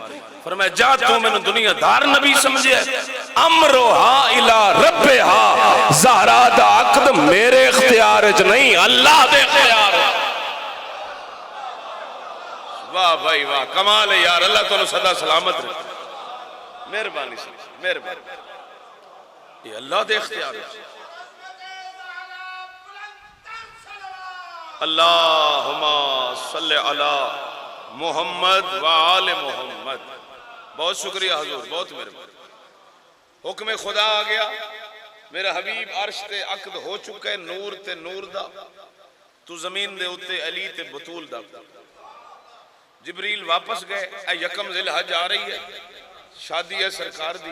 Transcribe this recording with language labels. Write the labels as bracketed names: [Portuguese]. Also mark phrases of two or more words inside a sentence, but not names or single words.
[Punjabi] فرمایا جا تو مینوں دنیادار نبی سمجھے, [Arabic] أمرها إلى ربها, [Punjabi] زہرا دا عقد میرے اختیار چ نہیں اللہ دے اختیار. واہ بھائی واہ، کمال ہے یار، اللہ تہانوں سدا سلامت رکھے. مہربانی سے مہربانی، یہ اللہ دے اختیار ہے. [Arabic] اللهم صل على محمد و آل محمد. [Punjabi] بہت شکریہ حضور، بہت مہربانی۔ حکم خدا آ گیا، میرا حبیب عرش تے عقد ہو چکا ہے، نور تے نور دا. تو زمین دے اتے علی تے بتول دا. جبریل واپس گئے، یکم ذوالحج آ رہی ہے، شادی ہے سرکار دی.